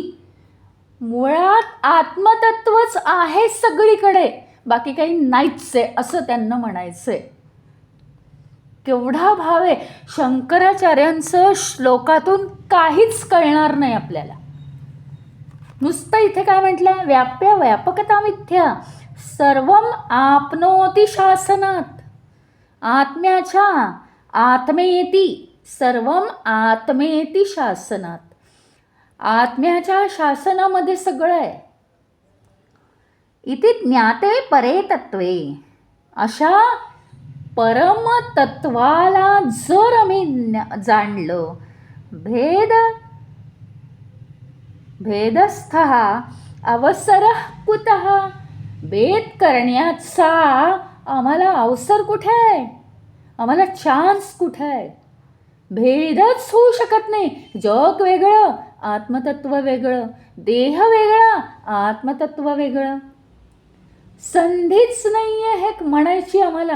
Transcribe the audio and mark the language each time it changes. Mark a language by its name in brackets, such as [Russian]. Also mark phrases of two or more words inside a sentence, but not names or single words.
[Marathi] मुळात आत्मतत्वच आहे सगळीकडे, बाकी काही नाहीच आहे असं त्यांना म्हणायचंय. केवढा भाव आहे! शंकराचार्यांचं श्लोकातून काहीच कळणार नाही आपल्याला. नुसतं इथे काय म्हटलंय? [Sanskrit] व्याप्य, व्यापकता मिथ्या, सर्वम आपनोती शासनात. आत्म्याच्या आत्मेती, सर्वम आत्मेती शासनात. [Marathi] आत्म्याच्या शासनामध्ये सगळं आहे. इथे [Sanskrit] ज्ञाते परे तत्वे. [Marathi] अशा परमतत्वाला जर आम्ही जाणलं, [Sanskrit] भेदस्थः अवसरः कुतः. [Marathi] भेद करण्याचा आम्हाला अवसर कुठे आहे? आम्हाला चान्स कुठे आहे? भेदच होऊ शकत नाही. जग वेगळं, आत्मतत्व वेगळं. देह वेगळा, आत्मतत्व वेगळं. संधीच नाही आहे हे म्हणायची आम्हाला.